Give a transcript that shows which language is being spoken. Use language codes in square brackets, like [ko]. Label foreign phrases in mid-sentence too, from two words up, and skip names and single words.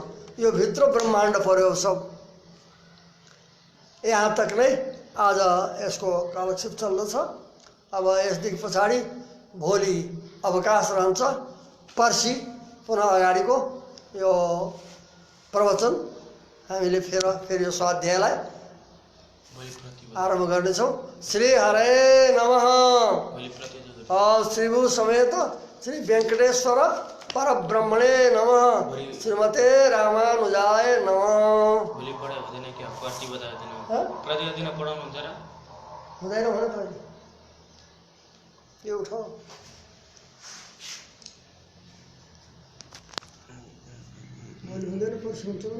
[ne] यो भित्र ब्रह्माण्ड पर्यो सब। यहाँ तक नै आज यसको कालक्षेप चल्दछ। अब यसदेखि पछाडि भोलि अवकाश रहन्छ। पर्सि पुनः अगाडिको यो प्रवचन हामीले फेरि यो स्वाध्यायलाई आरम्भ गर्नेछौँ। [sa] श्री हरे नमः। श्रीभू समेत श्री वेंकटेश्वर परब्रह्मणे नमः। श्रीमते रामानुजाय नमः। [ne] हुँदैन भने त यो उठाऊ। हुँदैन पर्सि हुन्छ।